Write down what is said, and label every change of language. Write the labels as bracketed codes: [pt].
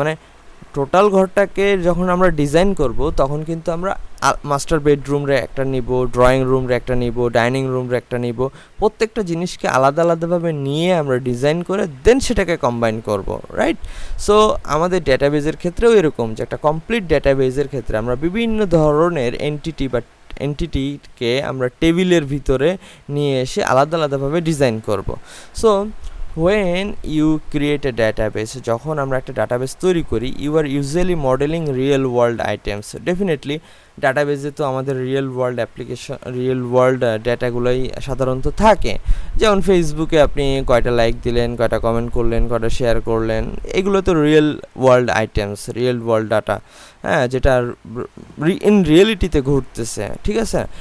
[bn] মানে টোটাল ঘরটাকে যখন আমরা ডিজাইন করব তখন কিন্তু আমরা মাস্টার বেডরুমরে একটা নিব, ড্রয়িং রুমরে একটা নিব, ডাইনিং রুমরে একটা নিব, প্রত্যেকটা জিনিসকে আলাদাভাবে নিয়ে আমরা ডিজাইন করে দেন সেটাকে কম্বাইন করব, রাইট? সো আমাদের ডেটাবেজের ক্ষেত্রেও এরকম, যে একটা কমপ্লিট ডেটাবেজের ক্ষেত্রে আমরা বিভিন্ন ধরনের এন্টিটিকে আমরা টেবিলের ভিতরে নিয়ে এসে আলাদাভাবে ডিজাইন করব। [en] so when you create a database, [bn] যখন আমরা একটা ডাটাবেস তৈরি করি, [en] you are usually modeling real world items. [bn] Definitely ডাটাবেসে তো আমাদের রিয়েল ওয়ার্ল্ড ডেটাগুলোই সাধারণত থাকে। যেমন ফেসবুকে আপনি কয়টা লাইক দিলেন, কয়টা কমেন্ট করলেন, কয়টা শেয়ার করলেন, এগুলো তো real world items, real world data, হ্যাঁ, যেটা ইন রিয়েলিটিতে ঘটতেছে, ঠিক আছে?